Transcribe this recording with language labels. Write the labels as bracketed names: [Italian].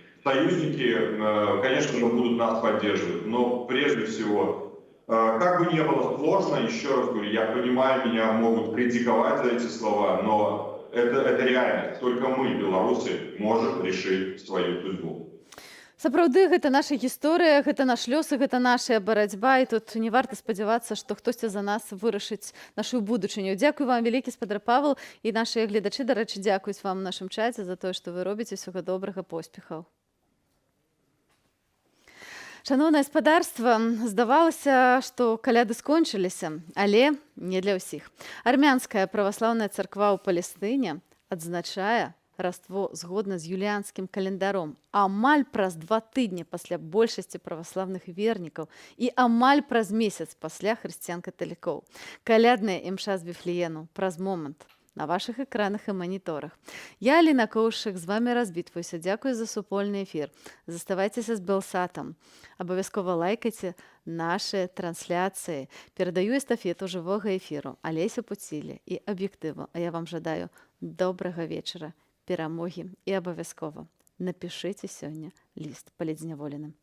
[Russian] Союзники, конечно же, будут нас поддерживать, но прежде всего, как бы ни было сложно, еще раз говорю, я понимаю, меня могут критиковать за эти слова, но это реальность. Только мы, белорусы, можем решить свою судьбу. [Belarusian] Сапраўды, гэта наша гісторыя, гэта наш лёс, і гэта наша барацьба, і тут не варта спадзявацца, што хтосьці за нас вырашыць нашу будучыню. Дзякуй вам вялікі, спадар Павел, і нашыя гледачы, дарэчы, дзякуюць вам у нашым чаце за тое, што вы робіце. Усяго добрага, поспехаў. Шановнае спадарства, здавалася, што каляды скончыліся, але не для ўсіх. Армянская праваслаўная царква ў Палестыне адзначае Раство згодна з юліанскім календаром амаль праз 2 тыдні пасля большасці праваслаўных вернікаў і амаль праз месяц пасля хрысціян-каталікоў. Калядная імша з Віфлеєму праз момант на ваших экранах і маніторах. Я, Аліна Коўшчык, з вами развітваюся. Дзякую за супольны эфір. Заставайцеся з Белсатам. Абавязкова лайкайце наши трансляцыі. Перадаю эстафету жывога эфіру Алесе Пуціле і аб'ектыву. А я вам жадаю добрага вечара, перамогі і абавязкова напішыце сёння ліст палідзняволеным.